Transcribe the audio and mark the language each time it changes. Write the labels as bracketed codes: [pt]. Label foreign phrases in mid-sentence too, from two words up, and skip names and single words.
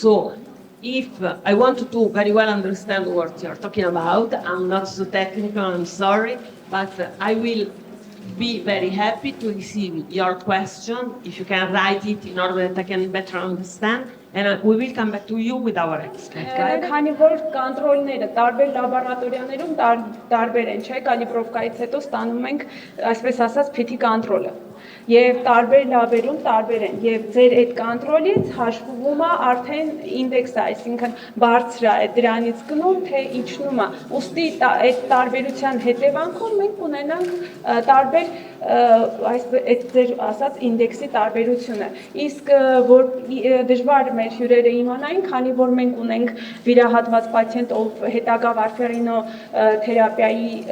[en] So if I want to very well understand what you're talking about, I'm not so technical, I'm sorry, but I will be very happy to receive your question, if you can write it in order that I can better understand, and we will come back to you with our experts. [hy] Քանի որ կոնտրոլները տարբեր լաբորատորիաներում տարբեր են, չէ՞, կալիբրովկայից հետո ստանում ենք, այսպես ասած, PT կոնտրոլը։ Եվ տարբեր լաբերում տարբեր են, եւ ձեր այդ կոնտրոլից հաշվում է արդեն ինդեքսը, այսինքն բարձր է դրանից գնում, թե իջնում է։ Ուստի այդ տարբերության հետևանքով մենք ունենանք տարբեր այդ ձեր ասած ինդեքսի տարբերությունը։ Իսկ որ դժվար մեր հյուրերը իմանային, քանի որ մենք ունենք վիրահատված պացիենտ, ով հետագա վարֆերինո թերապիայի